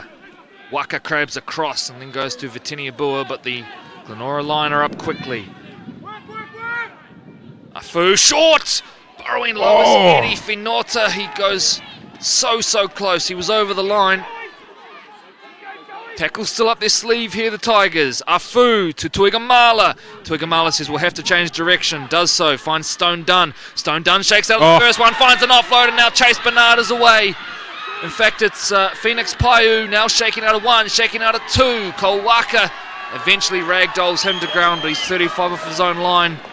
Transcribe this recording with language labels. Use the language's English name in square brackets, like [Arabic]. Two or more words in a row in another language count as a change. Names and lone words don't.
[English] Waka crabs across and then goes to Vitinia Bua, but the Glenora line are up quickly. Afu short! Burrowing low is Eddie Finota. He goes so close. He was over the line. Tackle still up their sleeve here, the Tigers. Afu to Tuigamala. Tuigamala says we'll have to change direction. Does so. Finds Stone Dunn. Stone Dunn shakes out the first one. Finds an offload and now Chase Bernard is away. In fact, it's Phoenix Paiu now shaking out of 1, shaking out of 2. Cole Waka eventually ragdolls him to ground, but he's 35 off his own line.